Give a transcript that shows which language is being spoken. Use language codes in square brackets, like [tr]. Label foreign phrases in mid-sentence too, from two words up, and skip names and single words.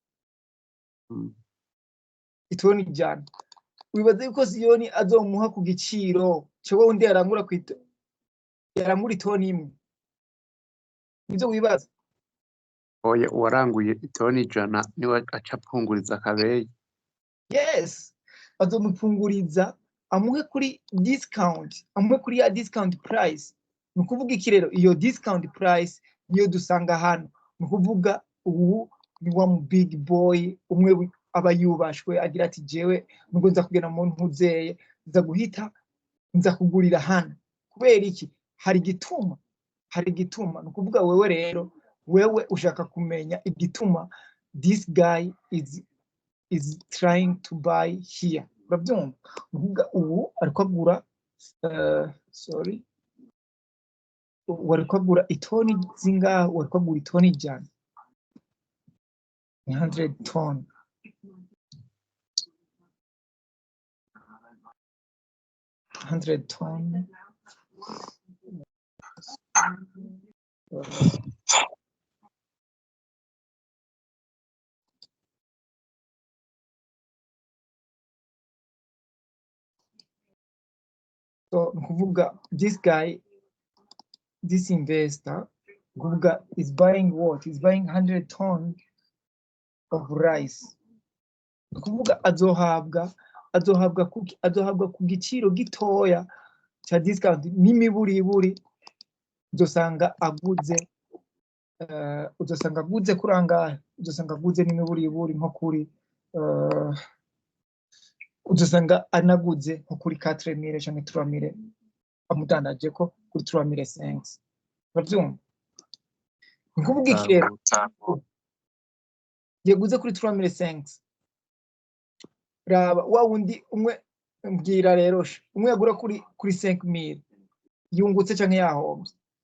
[rn] itoni ijana wibaze yuko Siyoni azomuha ku giciro cyo wundi yarangura itoni imwe nizo wibaza oya waranguye itoni ijana niwe acapunguriza kabeyi yes azomupunguriza amuhe kuri discount amuhe kuri ya [en] discount price [rn] nukuvuga iki rero iyo discount price niyo dusanga hano nukuvuga ubu ni wa mu big boy umwe aba yubashwe agira ati jewe nubwo nza kugena mu ntuzeye nza kugurira hano kubera iki hari igituma nukuvuga wewe rero wewe ushaka kumenya igituma [en] this guy is trying to buy here [rn] urabyumva nukuvuga ubu ariko agura wariko agura itoni zingaho wariko agura itoni ijana 100 ton [en] 100 ton So kuvuga this guy, this investor kuvuga is buying what? Is buying 100 tons of rice. [rn] Kuvuga azohabwa ku giciro gitoya cha discount n'imiburiburi uzosanga aguze kurangahe, uzosanga aguze n'imiburiburi nko kuri uzosanga anaguze nko kuri 4000 cyangwa 3000 amudandaje ko kuri 3500. Urabyumva? Nkuvuga iki rero yaguze kuri 3500 raba wa wundi umwe mbwira rero umwe yagura kuri 5000 yungutse cyangwa yahombye?